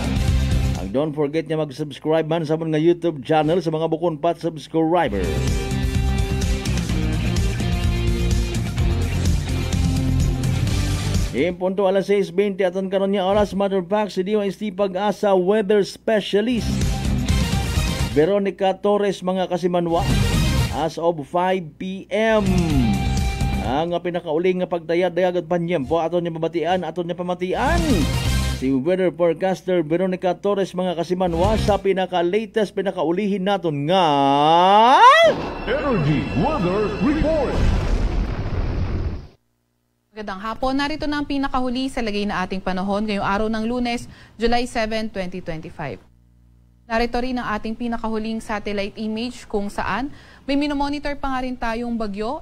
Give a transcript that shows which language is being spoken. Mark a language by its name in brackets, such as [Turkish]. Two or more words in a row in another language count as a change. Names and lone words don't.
[Hiligaynon] Ang [English] don't forget [Hiligaynon] nga mag-subscribe man sa mga YouTube channel sa mga bukon pat subscriber. Punto alas 6:20 aton karon nga oras [English] matter of fact [Hiligaynon] si DOST Pag-asa [English] weather specialist [Hiligaynon] Veronica Torres mga kasimanwa [English] as of [Hiligaynon] 5 PM ang pinakauling nga pagdayad-dayag at panyempo aton nga pamatian si [English] weather forecaster [Hiligaynon] Veronica Torres mga kasimanwa sa pinaka-latest, pinaka-ulihin naton nga [English] Energy Weather Report. [Filipino] Magandang hapon. Narito na ang pinakahuli sa lagay na ating panahon ngayong araw ng Lunes, July 7, 2025. Narito rin ang ating pinakahuling satellite image kung saan may minomonitor pa nga rin tayong bagyo.